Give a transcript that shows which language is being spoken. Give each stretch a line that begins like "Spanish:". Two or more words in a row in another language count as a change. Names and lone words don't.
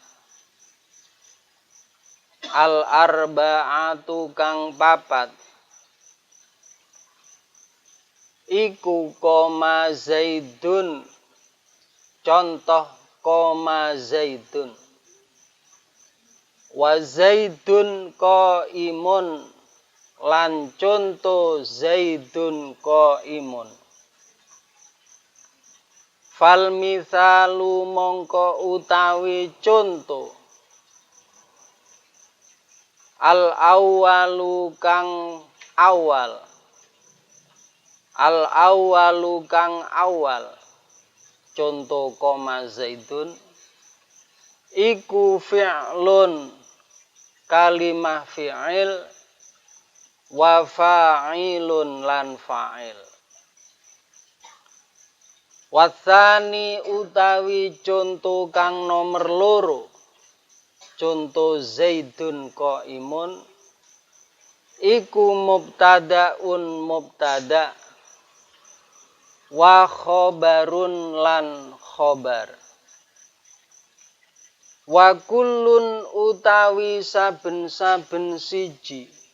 Javanese: al-arba'atu kang papat iku
Arabic: قام زيد
Javanese: contoh
Arabic: قام زيد وزيد قائم
Javanese: lan contoh
Arabic: زيد قائم فالمثال
Javanese: mongko utawi contoh
Arabic: الأول
Javanese: kang awal al-awwalu kang awal contoh
Arabic: قام زيد
Javanese: iku fi'lun kalimah fi'il
Arabic: وفاعل
Javanese: lan fa'il wasani utawi contoh kang nomor loro contoh
Arabic: زيد قائم
Javanese: iku mubtada'un mubtada'
Arabic: وخبر
Javanese: lan khobar
Arabic: وكل
Javanese: utawi saben-saben siji